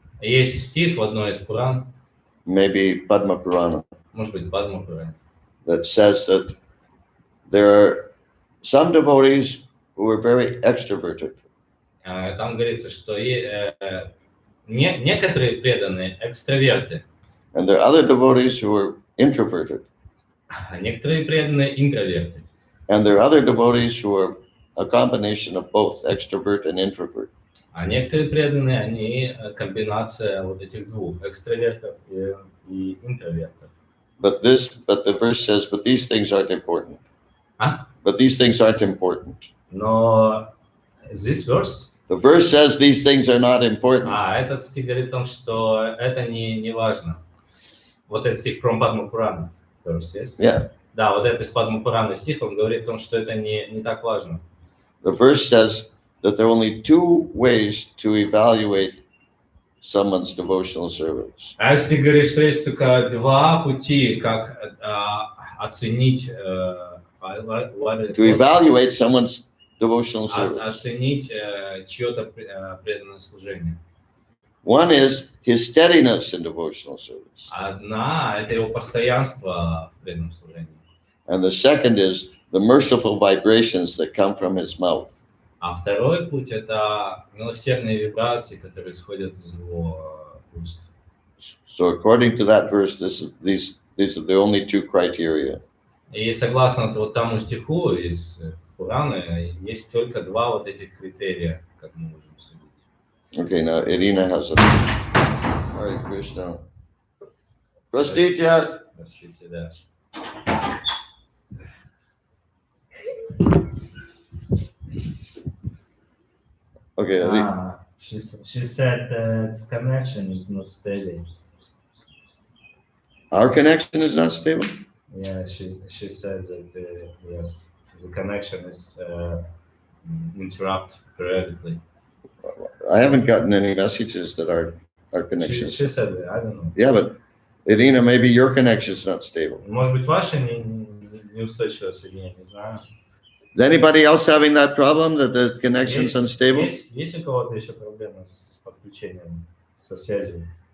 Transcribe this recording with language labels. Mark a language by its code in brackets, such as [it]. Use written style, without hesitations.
[ru] Есть стих в одной из Пуран, [en] maybe Padma Purana, [ru] может быть, Падма Пурана, [en] that says that there are some devotees who are very extroverted. [ru] Там говорится, что некоторые преданные экстраверты, [en] and there are other devotees who are introverted. [ru] А некоторые преданные интроверты. [en] And there are other devotees who are a combination of both extrovert and introvert. [ru] А некоторые преданные, они комбинация вот этих двух, экстравертов и интровертов. [en] But the verse says, but these things aren't important. But these things aren't important. Но this verse? The verse says these things are not important. [ru] Этот стих говорит о том, что это не важно. Вот этот стих from Padma Purana, verse, yes? [en] Yeah. [ru] Да, вот этот из Падма Пураны стих, он говорит о том, что это не так важно. [en] The verse says that there are only two ways to evaluate someone's devotional service. [ru] А стих говорит, что есть только два пути, как оценить [en] to evaluate someone's devotional service. [ru] Оценить чье-то преданное служение. [en] One is his steadiness in devotional service. [ru] Одна – это его постоянство в преданном служении. [en] And the second is the merciful vibrations that come from his mouth. [ru] А второй путь – это милосердные вибрации, которые исходят из его уст. [en] So according to that verse, these are the only two criteria. [ru] И согласно вот тому стиху из Пураны, есть только два вот этих критерия, как мы можем судить. [en] Okay, now Irina has a... Hare Krishna. Простите. [ru] Простите, да. [en] Okay, She said its connection is not steady. Our connection is not stable. Yeah, she says that yes, the connection is interrupt periodically. I haven't gotten any messages that our connection. She said that, I don't know. Yeah, but Irina, maybe your connection is not stable. [ru] Может быть, ваше неустойчивое соединение, не знаю. [en] Is anybody else having that problem that the connection's unstable? [ru] Есть у кого-то еще проблемы с подключением, со связью?